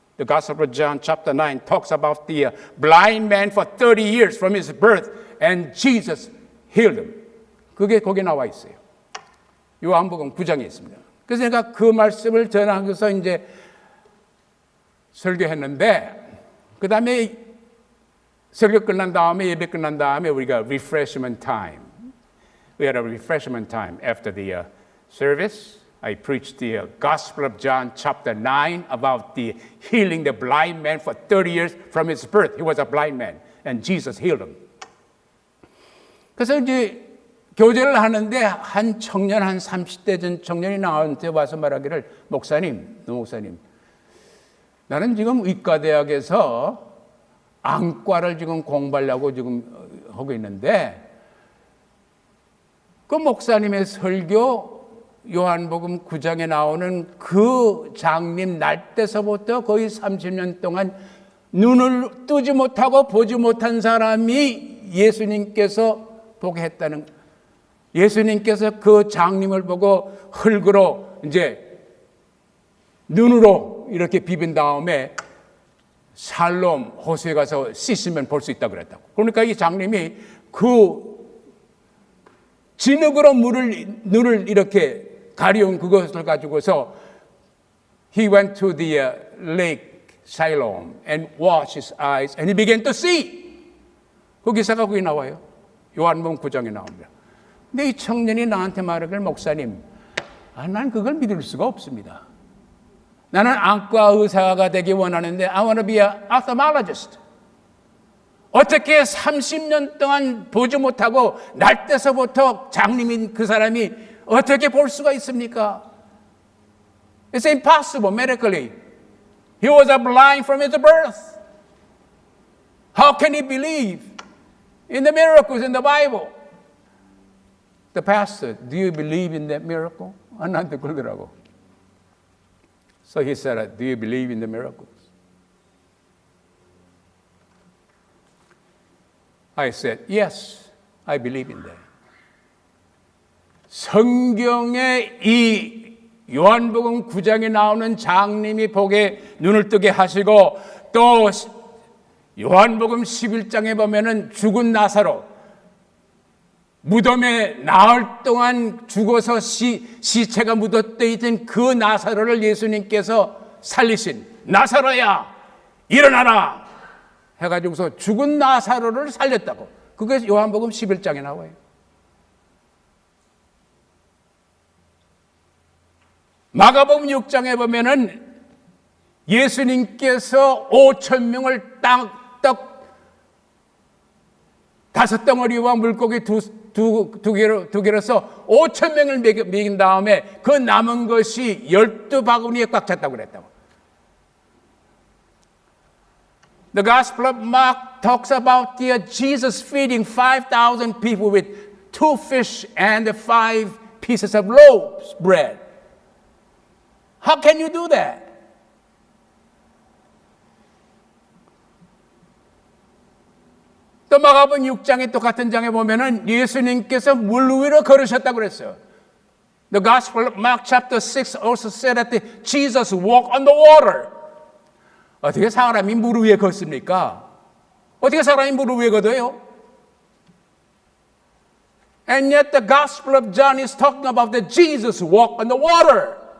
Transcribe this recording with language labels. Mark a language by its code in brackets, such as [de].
[en] The Gospel of John chapter 9 talks about the blind man for 30 years from his birth and Jesus healed him. [ko] 그게 거기 나와 있어요. 요한복음 9장에 있습니다. 그래서 제가 그 말씀을 전하면서 이제 설교했는데 그 다음에 설교 끝난 다음에 예배 끝난 다음에 우리가 [en] refreshment time. We had a refreshment time after the service. I preached the Gospel of John chapter 9 about the healing the blind man for 30 years from his birth. He was a blind man and Jesus healed him. [ko] 그래서 이제 교제를 하는데 한 청년, 한 30대 전 청년이 나한테 와서 말하기를 목사님, 나는 지금 의과대학에서 안과를 지금 공부하려고 지금 하고 있는데 그 목사님의 설교 요한복음 9장에 나오는 그 장님 날 때서부터 거의 30년 동안 눈을 뜨지 못하고 보지 못한 사람이 예수님께서 보게 했다는 거예요. 예수님께서 그 장님을 보고 흙으로 이제 눈으로 이렇게 비빈 다음에 살롬 호수에 가서 씻으면 볼 수 있다고 그랬다고. 그러니까 이 장님이 그 진흙으로 눈을 이렇게 가려운 그것을 가지고서 [en] he went to the lake Siloam and washed his eyes and he began to see. [ko] 그 기사가 거기 나와요. 요한복음 9장에 나옵니다. 근데 이 청년이 나한테 말하길 목사님, 난 그걸 믿을 수가 없습니다. 나는 안과 의사가 되기 원하는데 [en] I want to be an ophthalmologist. [ko] 어떻게 30년 동안 보지 못하고 날 때서부터 장님인 그 사람이 어떻게 볼 수가 있습니까? [en] It's impossible medically. He was blind from his birth. How can he believe in the miracles in the Bible? The pastor, do you believe in that miracle? [ko] 나한테 그러더라고. [en] So he said, do you believe in the miracles? I said, yes, I believe in that. [ko] 성경에 이 요한복음 9장에 나오는 장님이 보게 눈을 뜨게 하시고 또 요한복음 11장에 보면은 죽은 나사로 무덤에 나흘 동안 죽어서 시체가 묻어져 있던 그 나사로를 예수님께서 살리신 나사로야 일어나라 해가지고서 죽은 나사로를 살렸다고. 그게 요한복음 11장에 나와요. 마가복음 6장에 보면은 예수님께서 5,000명을 떡 5덩어리와 물고기 두 개로서 5,000명을 먹인 다음에 그 남은 것이 12바구니에 꽉 찼다고 그랬다고. [en] The Gospel of Mark talks about Jesus feeding 5,000 people with 2 fish and 5 pieces of loaves bread. How can you do that? [ko] 또 마가복음 6장에 똑같은 장에 보면은 예수님께서 물 위로 걸으셨다고 그랬어요. [en] The Gospel of Mark chapter 6 also said that Jesus walked on the water. [ko] 어떻게 사람이 물 위에 걷습니까? 어떻게 사람이 물 위에 걷어요? [en] And yet the Gospel of John is talking about that Jesus walked on the water.